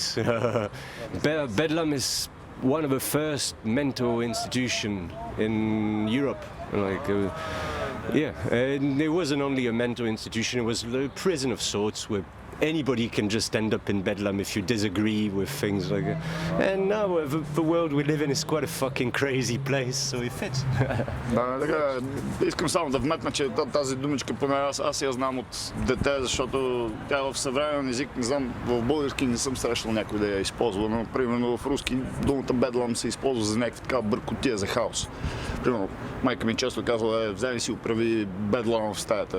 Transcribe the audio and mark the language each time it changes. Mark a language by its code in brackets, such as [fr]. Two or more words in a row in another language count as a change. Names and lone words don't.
[en] Bedlam is one of the first mental institution in Europe. And it wasn't only a mental institution, it was a prison of sorts where anybody can just end up in Bedlam if you disagree with things like that. And now the world we live in is quite a fucking crazy place, so it fits. [bg] Да, така, искам само да вметна, че тази думичка, поне аз я знам от дете, защото тя в съвременен език, не знам, в български не съм срещал някой да я използва, но примерно в руски думата Bedlam се използва за някаква така бъркотия, за хаос. Примерно, майка ми често казва, вземи си оправи Bedlam в стаята.